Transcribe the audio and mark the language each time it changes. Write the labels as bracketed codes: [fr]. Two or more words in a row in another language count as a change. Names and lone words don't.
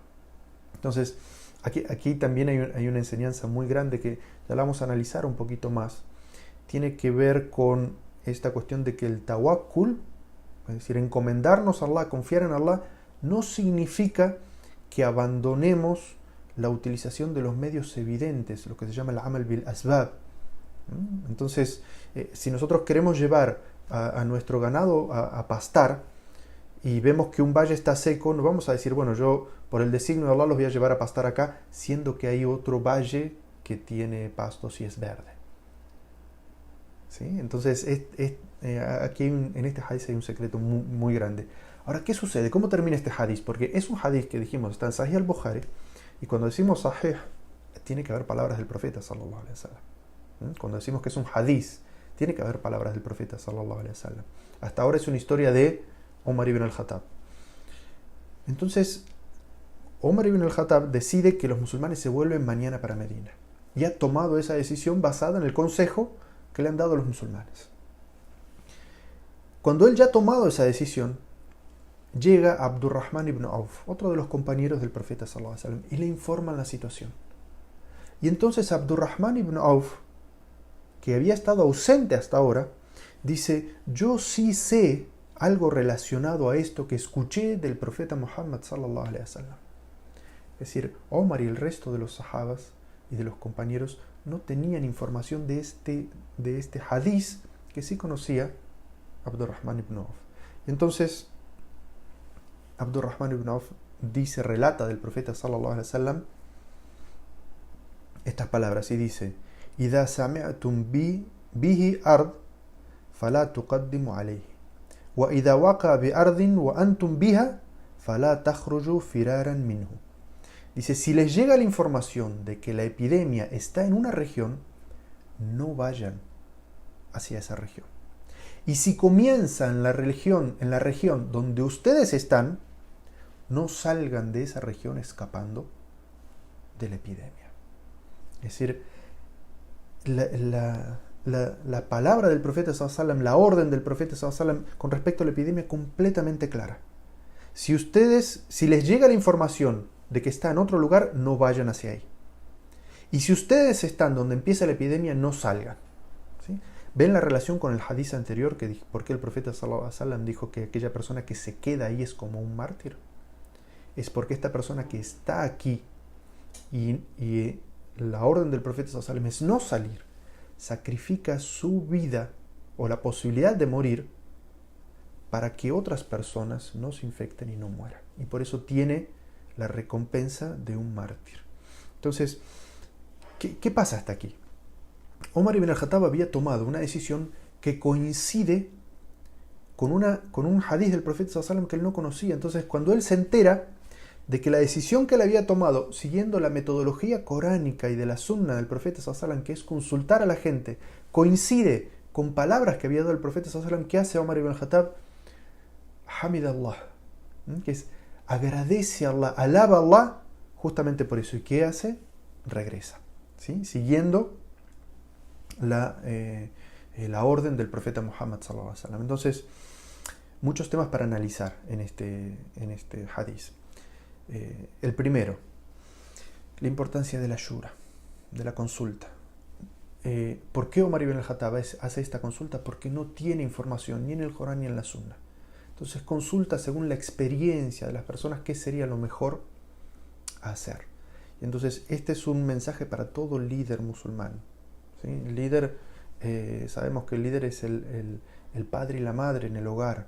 [es] Entonces, aquí también hay una enseñanza muy grande que ya la vamos a analizar un poquito más. Tiene que ver con esta cuestión de que el tawakkul, es decir, encomendarnos a Allah, confiar en Allah, no significa que abandonemos la utilización de los medios evidentes, lo que se llama el [ar] عمل بالأسباب. [es] Entonces, si nosotros queremos llevar a nuestro ganado a pastar y vemos que un valle está seco, no vamos a decir, bueno, yo por el designio de Allah los voy a llevar a pastar acá, siendo que hay otro valle que tiene pastos y es verde. ¿Sí? Entonces, aquí en este hadith hay un secreto muy, muy grande. Ahora, ¿qué sucede? ¿Cómo termina este hadith? Porque es un hadith que dijimos, está en Sahih al-Bukhari, y cuando decimos Sahih, tiene que haber palabras del profeta, [ar] صلى الله عليه وسلم. [es] Cuando decimos que es un hadith, tiene que haber palabras del profeta, [ar] صلى الله عليه وسلم. [es] Hasta ahora es una historia de Omar ibn al-Khattab. Entonces, Omar ibn al-Khattab decide que los musulmanes se vuelven mañana para Medina. Y ha tomado esa decisión basada en el consejo que le han dado los musulmanes. Cuando él ya ha tomado esa decisión, llega Abdurrahman ibn Auf, otro de los compañeros del profeta [ar] صلى الله عليه وسلم, [es] y le informan la situación. Y entonces Abdurrahman ibn Auf, que había estado ausente hasta ahora, dice, yo sí sé algo relacionado a esto que escuché del profeta Muhammad [ar] صلى الله عليه وسلم. [es] Es decir, Omar y el resto de los sahabas y de los compañeros no tenían información de este hadith que sí conocía Abdurrahman ibn Auf. Y entonces Abdurrahman ibn Auf relata del profeta [ar] صلى الله عليه وسلم [es] estas palabras y dice: [ar] "إذا سمعتم به أرض فلا تقدموا عليه وإذا وقع بأرض وأنتم بها فلا تخرجوا فرارا منه." [es] Dice, si les llega la información de que la epidemia está en una región, no vayan hacia esa región. Y si comienza en la región donde ustedes están, no salgan de esa región escapando de la epidemia. Es decir, la palabra del profeta [ar] صلى الله عليه وسلم, [es] la orden del profeta [ar] صلى الله عليه وسلم [es] con respecto a la epidemia es completamente clara. Si les llega la información de que está en otro lugar, no vayan hacia ahí. Y si ustedes están donde empieza la epidemia, no salgan. ¿Sí? ¿Ven la relación con el hadith anterior? ¿Por qué el profeta [ar] صلى الله عليه وسلم [es] dijo que aquella persona que se queda ahí es como un mártir? Es porque esta persona que está aquí y la orden del profeta [ar] صلى الله عليه وسلم [es] es no salir, sacrifica su vida o la posibilidad de morir para que otras personas no se infecten y no mueran. Y por eso tiene la recompensa de un mártir. Entonces, ¿qué pasa hasta aquí? Omar ibn al-Khattab había tomado una decisión que coincide con un hadith del profeta [ar] صلى الله عليه وسلم [es] que él no conocía. Entonces, cuando él se entera de que la decisión que él había tomado, siguiendo la metodología coránica y de la sunna del profeta [ar] صلى الله عليه وسلم, [es] que es consultar a la gente, coincide con palabras que había dado el profeta [ar] صلى الله عليه وسلم, [es] ¿qué hace Omar ibn al-Khattab? Hamidallah, que es agradece a Allah, alaba a Allah justamente por eso. ¿Y qué hace? Regresa, ¿sí? Siguiendo la orden del profeta Muhammad [ar] صلى الله عليه وسلم. [es] Entonces, muchos temas para analizar en este hadith. El primero, la importancia de la shura, de la consulta. ¿Por qué Omar ibn al-Khattab hace esta consulta? Porque no tiene información ni en el Corán ni en la Sunna. Entonces consulta según la experiencia de las personas qué sería lo mejor a hacer. Y entonces este es un mensaje para todo líder musulmán. ¿Sí? El líder, sabemos que el líder es el padre y la madre en el hogar.